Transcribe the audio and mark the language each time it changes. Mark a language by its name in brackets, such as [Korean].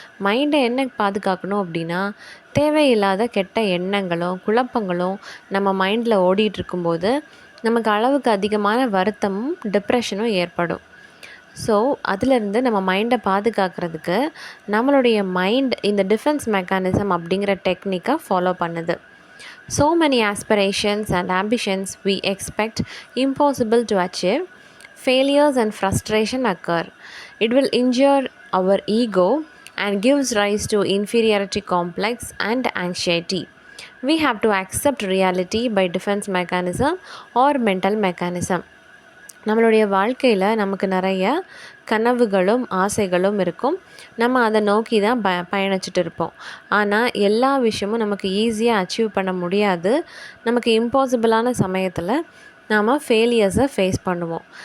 [Tamil] மைண்டை என்ன பாதுகாக்கணும் அப்படின்னா, தேவையில்லாத கெட்ட எண்ணங்களும் குழப்பங்களும் நம்ம மைண்டில் ஓடிட்டுருக்கும்போது நமக்கு அளவுக்கு அதிகமான வருத்தமும் டிப்ரெஷனும் ஏற்படும். ஸோ அதிலிருந்து நம்ம மைண்டை பாதுகாக்கிறதுக்கு நம்மளுடைய மைண்ட் இந்த டிஃபென்ஸ் மெக்கானிசம் அப்படிங்கிற டெக்னிக்கை ஃபாலோ பண்ணுது. [English] So many aspirations and ambitions we expect impossible to achieve. Failures and frustration occur. It will injure our ego and gives rise to inferiority complex and anxiety. We have to accept reality by defense mechanism or mental mechanism. [Tamil] நம்மளுடைய வாழ்க்கையில் நமக்கு நிறைய கனவுகளும் ஆசைகளும் இருக்கும். நம்ம அதை நோக்கி தான் பயணிச்சுட்டு இருப்போம். ஆனால் எல்லா விஷயமும் நமக்கு ஈஸியாக அச்சீவ் பண்ண முடியாது. நமக்கு இம்பாசிபிளான சமயத்தில் நாம் ஃபெயிலியர்ஸை ஃபேஸ் பண்ணுவோம்.